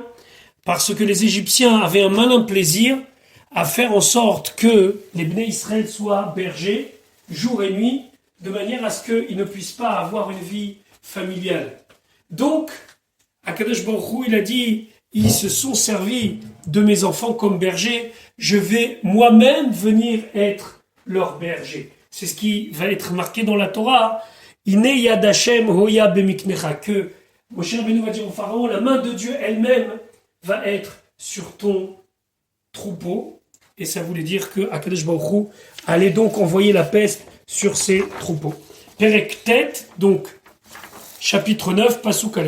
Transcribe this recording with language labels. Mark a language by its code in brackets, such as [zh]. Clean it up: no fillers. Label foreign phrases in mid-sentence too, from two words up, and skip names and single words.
[fr] Parce que les Égyptiens avaient un malin plaisir à faire en sorte que les Béné Israël soient bergers jour et nuit, de manière à ce qu'ils ne puissent pas avoir une vie familiale. Donc, [he] הקדוש ברוך הוא, [fr] il a dit, ils se sont servis de mes enfants comme bergers, je vais moi-même venir être leur berger. C'est ce qui va être marqué dans la Torah. [he] הנה יד השם הויה במקנך, [fr] que Moshe Rabbeinu va dire au Pharaon, la main de Dieu elle-même va être sur ton troupeau. Et ça voulait dire que [he] הקדוש ברוך הוא [fr] allait donc envoyer la peste sur ses troupeaux. [he] פרק ט, [fr] donc chapitre 9, [he] פסוק א.